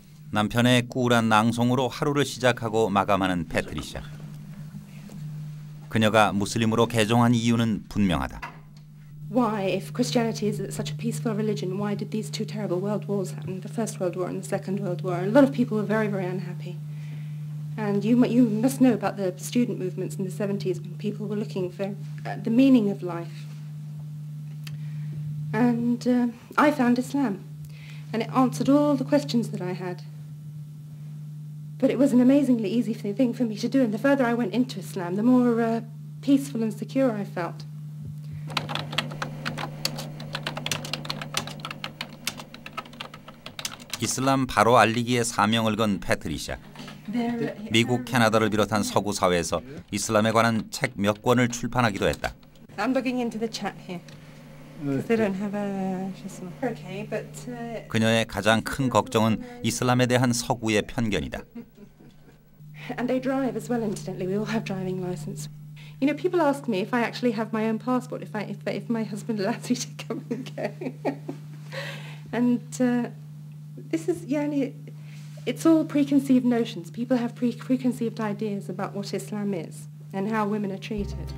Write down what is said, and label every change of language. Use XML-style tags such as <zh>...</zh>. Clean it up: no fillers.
<ko>남편의 꿀한 낭송으로 하루를 시작하고 마감하는 패트리샤. 그녀가 무슬림으로 개종한 이유는 분명하다.</ko> <en>Why, if Christianity is such a peaceful religion, why did these two terrible world wars happen, the First World War and the Second World War? A lot of people were very, very unhappy. And you must know about the student movements in the 70s when people were looking for the meaning of life. And I found Islam, and it answered all the questions that I had. But it was an amazingly easy thing for me to do, and the further I went into Islam, the more peaceful and secure I felt.</en> <ko>이슬람 바로 알리기에 사명을 건 패트리샤. 미국, 캐나다를 비롯한 서구 사회에서 이슬람에 관한 책 몇 권을 출판하기도 했다.</ko> <en>I'm looking into the chat here. Because they don't have a... Okay, but...</en> <ko>그녀의 가장 큰 걱정은 이슬람에 대한 서구의 편견이다.</ko> <en>And they drive as well, incidentally. We all have driving license. You know, people ask me if I actually have my own passport, if my husband allows me to come and go. And this is, it's all preconceived notions. People have preconceived ideas about what Islam is and how women are treated.</en>